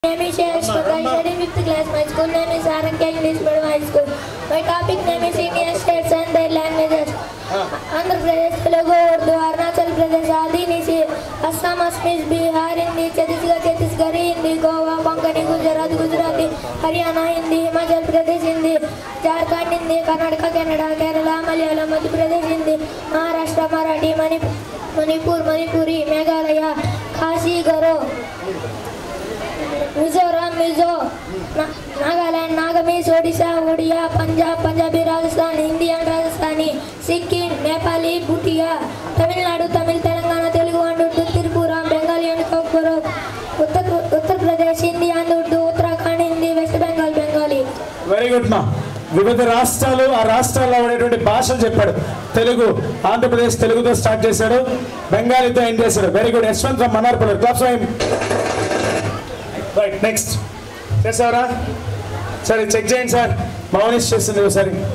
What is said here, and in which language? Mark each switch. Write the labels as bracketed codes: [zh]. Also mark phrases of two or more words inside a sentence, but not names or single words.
[en] name is Ashfaq. I study 5th class. My school name is Aranka English Medium High School. My topic name is Indian states and their languages. Andhra Pradesh, Telugu, Urdu, Arunachal Pradesh, Adi, Nisi, Assam, Assamese, Bihar, Hindi, Chhattisgarhi, Hindi, Goa, Konkani, Gujarat, Gujarati, Haryana, Hindi, Himachal Pradesh, Hindi, Jharkhand, Hindi, Karnataka, Canada, Kerala, Malayalam, Madhya Pradesh, Hindi, Maharashtra, Marathi, Manipur, Manipuri, Meghalaya, Khasi, Garo, Mizoram, Mizo, Nagaland, Nagamese, Odisha, Odia, Punjab, Punjabi, Rajasthan, Indian, Rajasthani, Sikkim, Nepali, Bhutia, Tamil Nadu, Tamil, Telangana, Telugu and Urdu, Tripura, Bengali and Kokoro, Uttar Pradesh, Hindi and Urdu, Uttarakhand, Hindi, West Bengal, Bengali. Very good, ma. [te] వివిధ రాష్ట్రాలు ఆ రాష్ట్రాల్లో ఉండేటువంటి భాషలు చెప్పాడు. తెలుగు ఆంధ్రప్రదేశ్ తెలుగుతో స్టార్ట్ చేశాడు, బెంగాలీతో ఎండ్ చేశాడు. [en] Very good. Yashwant from Mannarpalli. Claps for him. Right, next చేసావరా? [te] సరే చెక్ చేయండి సార్. మౌనిష్ చేస్తుంది ఒకసారి.